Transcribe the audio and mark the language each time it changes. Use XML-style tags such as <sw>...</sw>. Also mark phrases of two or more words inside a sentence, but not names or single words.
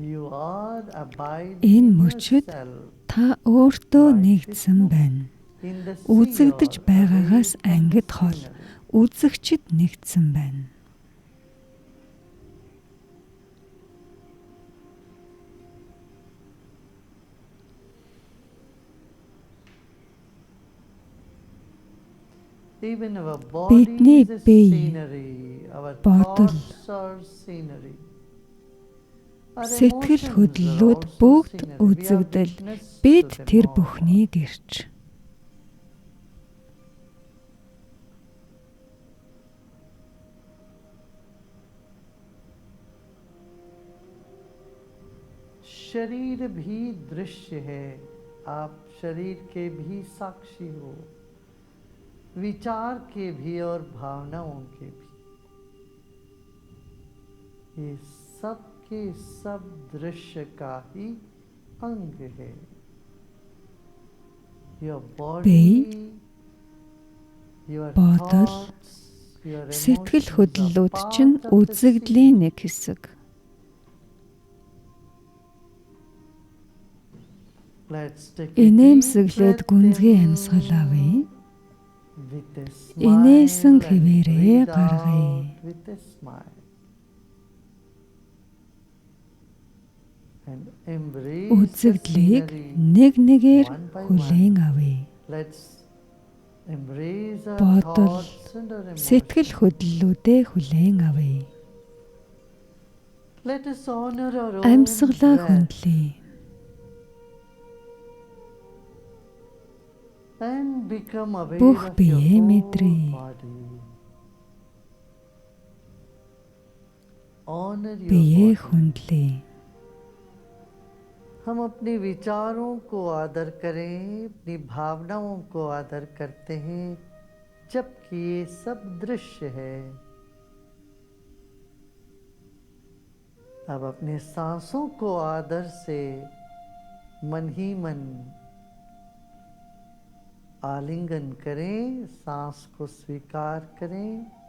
<en>are abiding</en> <mn>Энэ</mn> <en>in</en> <mn>мөчид</mn> <en>yourself.</en> <mn>та өөртөө нэгдсэн байна.</mn> <en>In the sea</en> <mn>Үзэгдэж</mn> <en>or</en> <mn>байгаагаас</mn> <en>away from the</en> <mn>ангид хол</mn> <en>scenery.</en> <mn>үзэгчд нэгдсэн байна.</mn> <en>Even our body</en> <mn>Бидний</mn> <en>is a</en> <mn>бие,</mn> <en>scenery. Our</en> <mn>бодол,</mn> <en>thoughts are scenery. Our</en> <mn>Сэтгэл</mn> <en>emotions are</en> <mn>хөдлөлүүд</mn> <en>also</en> <mn>бүгд</mn> <en>scenery. We are</en> <mn>үзэгдэл.</mn> <en>witness</en> <mn>Бид</mn> <en>to them</en> <mn>тэр</mn> <en>all.</en> <mn>бүхнийг ирж.</mn> <hi>शरीर भी दृश्य है, आप शरीर के भी साक्षी हो, विचार के भी और भावनाओं के भी। ये सब के सब दृश्य का ही अंग है।</hi> <en>Your body, your</en> <mn>бодол,</mn> <en>thoughts, your</en> <mn>Сэтгэл</mn> <en>emotions are</en> <mn>хөдлөлүүд</mn> <en>part</en> <mn>чинь</mn> <en>of the</en> <mn>үзэгдлийн</mn> <en>scene.</en> <mn>нэг хэсэг.</mn> <en>Let's take a deep</en> <mn>Инээмсэглээд</mn> <en>breath</en> <mn>гүнзгий</mn> <en>in</en> <mn>амьсгал авъя.</mn> <en>with a</en> <mn>Инээсэн</mn> <en>smile and</en> <mn>хэвээрээ</mn> <en>breathe</en> <mn>гаргая.</mn> <en>out with a smile. And embrace the</en> <mn>Үзэгдлийг</mn> <en>scenery</en> <mn>нэг нэгээр</mn> <en>one by</en> <mn>хүлээн</mn> <en>one.</en> <mn>авъя.</mn> <en>Let's embrace our</en> <mn>Бодол,</mn> <en>thoughts and our</en> <mn>Сэтгэл</mn> <en>emotions.</en> <mn>хөдлөлүүдээ хүлээн авъя.</mn> <en>Let us honor our own</en> <mn>Амьсгалаа</mn> <en>breath</en> <mn>хүндлэе.</mn> <en>and become aware</en> <mn>Бүх</mn> <en>of your</en> <mn>биеэ</mn> <en>whole</en> <mn>мэдрээ.</mn> <en>body. Honor your</en> <mn>Биеэ</mn> <en>body.</en> <mn>хүндлэе.</mn> <hi>हम अपने विचारों को आदर करें, अपनी भावनाओं को आदर करते हैं, जबकि ये सब दृश्य है। अब अपने सांसों को आदर से मन ही मन आलिंगन करें, सांस को स्वीकार करें।</hi>